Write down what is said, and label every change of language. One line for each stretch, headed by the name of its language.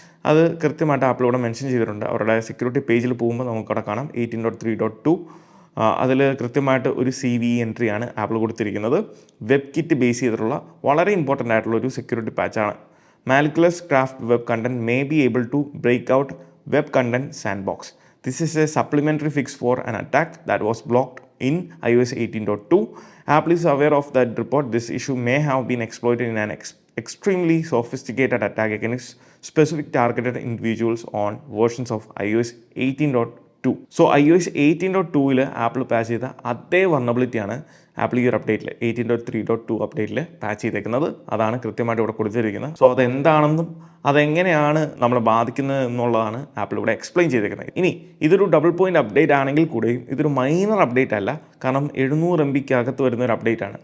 Malayalam: അത് കൃത്യമായിട്ട് ആപ്പിളിവിടെ മെൻഷൻ ചെയ്തിട്ടുണ്ട്. അവരുടെ സെക്യൂരിറ്റി പേജിൽ പോകുമ്പോൾ നമുക്കവിടെ കാണാം 18.3.2. അതിൽ കൃത്യമായിട്ട് ഒരു CVE എൻട്രിയാണ് ആപ്പിൾ കൊടുത്തിരിക്കുന്നത്. വെബ് കിറ്റ് ബേസ് ചെയ്തിട്ടുള്ള വളരെ ഇമ്പോർട്ടൻ്റ് ആയിട്ടുള്ള ഒരു security പാച്ചാണ്.
English: Malicious craft web content may be able to break out web content sandbox. This is a supplementary fix for an attack that was blocked in iOS 18.2. Apple is aware of that report. This issue may have been exploited in an extremely sophisticated attack against specific targeted individuals on versions of iOS 18.2.
Malayalam: So iOS 18.2ൽ apple patch ചെയ്ത അതേ വൾനറബിലിറ്റിയാണ് apple ഈ ഒരു അപ്ഡേറ്റിൽ 18.3.2 അപ്ഡേറ്റിൽ patch ചെയ്തേക്കുന്നത്. അതാണ് കൃത്യമായിട്ട് ഇവിടെ കൊടുത്തിരിക്കുന്നത്. So അതെന്താണെന്നും അതെങ്ങനെയാണ് നമ്മളെ ബാധിക്കുന്നത് എന്നുള്ളതാണ് ആപ്പിൾ ഇവിടെ എക്സ്പ്ലെയിൻ ചെയ്തേക്കുന്നത്. ഇനി ഇതൊരു ഡബിൾ പോയിന്റ് അപ്ഡേറ്റ് ആണെങ്കിൽ കൂടെയും ഇതൊരു മൈനർ അപ്ഡേറ്റ് അല്ല, കാരണം 700 MBക്കകത്ത് വരുന്ന ഒരു അപ്ഡേറ്റ് ആണ്.